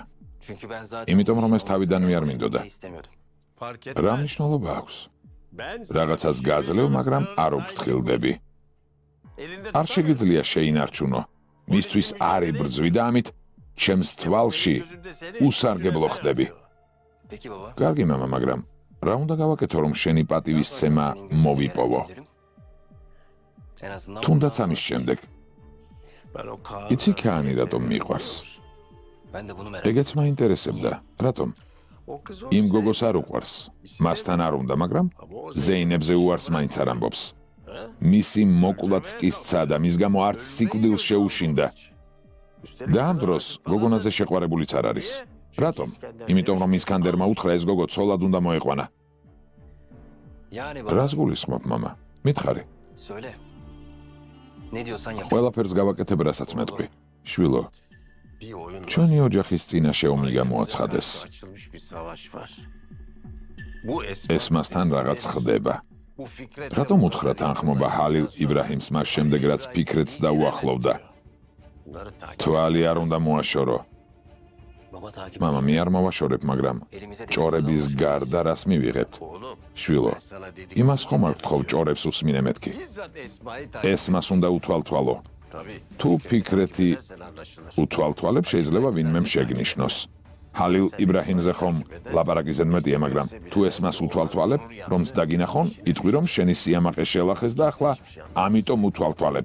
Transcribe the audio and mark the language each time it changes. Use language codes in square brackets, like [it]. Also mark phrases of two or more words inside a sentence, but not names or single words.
[tr] Çünkü ben zaten [ka] იმიტომ რომ ეს თავიდანვე არ მინდოდა. [tr] istemiyordum. [ka] რა მნიშვნელობა აქვს? რაღაცას გაძლევ, მაგრამ არ უფრთხილდები. არ შეგიძლია შეინარჩუნო. მისთვის არ იბრძვი და ამით ჩემს თვალში უსარგებლო ხდები. [tr] Peki baba. [ka] კარგი მამა, მაგრამ რა უნდა გავაკეთო, რომ შენი პატივისცემა მოვიპოვო? [tr] En azından [ka] თუნდაც ამის შემდეგ. იცი ქანი რატომ მიყვარს? [tr] ben de bunu merak [ka] ეგეც მაინტერესებდა. რატომ? იმ გოგოს არ უყვარს. მასთან არ უნდა, მაგრამ ზეინებზე უარს მაინც არ ამბობს. მისი მოკვლაც კისცა და მის გამო არც სიკვდილს შეუშინდა. და ამ დროს გოგონაზე შეყვარებულიც არ არის. რატომ? იმიტომ რომ ისკანდერმა უთხრა ეს გოგო ცოლად უნდა მოეყვანა. [tr] Yani baba. [ka] რას გულისხმობ, მამა? მითხარი. [tr] Söyle. Ne diyorsan yap. [ka] ყველაფერს გავაკეთებ, რასაც მეტყვი. შვილო, ჩვენი ოჯახის წინაშე ომი გამოაცხადეს. ეს მასთან რაღაც ხდება. რატომ უთხრა თანხმობა ჰალილ იბრაჰიმს მას შემდეგ, რაც ფიქრეთს დაუახლოვდა? თვალი არ უნდა მოაშორო. [tr] Baba takip [ka] მამა, მე არ მოვაშორებ, მაგრამ [tr] elimize [ka] ჭორების გარდა რას მივიღებთ? შვილო, იმას ხომ არ გთხოვ ჭორებს უსმინე მეთქი. ეს მას უნდა უთვალთვალო. თუ ფიქრეთი უთვალთვალებ, შეიძლება ვინმემ შეგნიშნოს. ჰალილ იბრაჰიმზე ხომ ლაპარაკი ზედმეტია, მაგრამ თუ ეს მას უთვალთვალებ, რომც დაგინახონ, იტყვი რომ შენი სიამაყე შელახეს და ახლა ამიტომ უთვალთვალებ.